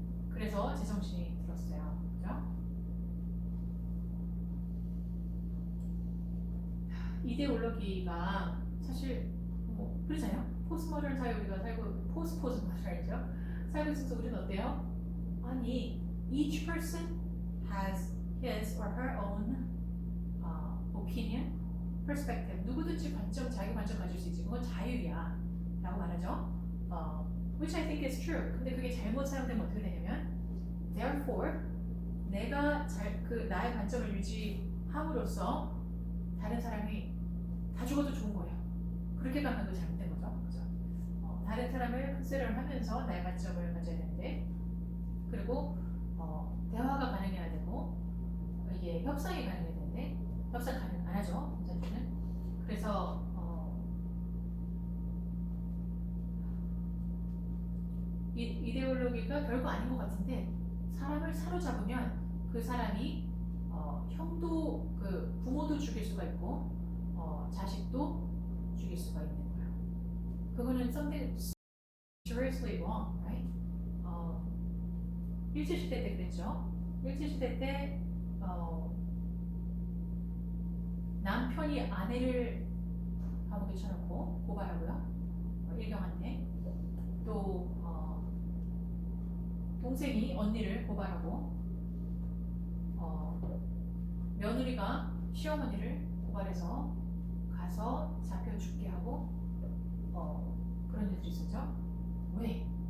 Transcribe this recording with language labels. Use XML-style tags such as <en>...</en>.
<ko>그래서 제정신이 들었어요. 그죠? 이데올로기가 사실 그렇잖아요. 포스모던 사회 우리가 살고 포스모던이죠. 살고 있어서 우리는 어때요? 아니,</ko> <en>each person has his or her own opinion, perspective.</en> <ko>누구든지 자기 관점 가질 수 있지. 그건 자유야. 라고 말하죠.</ko> <en>Which I think is true.</en> <ko>근데 그게 잘못 사용되면 어떻게 되냐면 therefore 내가 나의 관점을 유지함으로써 다른 사람이 다 죽어도 좋은 거예요. 그렇게 가면 그 잘못된 거죠. 그죠? 다른 사람을 컨시더를 하면서 나의 관점을 가져야 되는데 그리고 대화가 가능해야 되고 이게 협상이 가능해야 되는데 협상 가능 안 하죠. 공산주의는. 그래서 이데올로기가 별거 아닌 것 같은데 사람을 사로잡으면 그 사람이 형도 부모도 죽일 수가 있고 자식도 죽일 수가 있는 거예요. 그거는</ko> <en>something seriously wrong, right?</en> <ko>일제시대 때 그랬죠. 일제시대 때 남편이 아내를 감옥에 쳐놓고 고발하고요. 일경한테 또 동생이 언니를 고발하고 며느리가 시어머니를 고발해서 가서 잡혀 죽게 하고 그런 일들이 있었죠. 왜?</ko>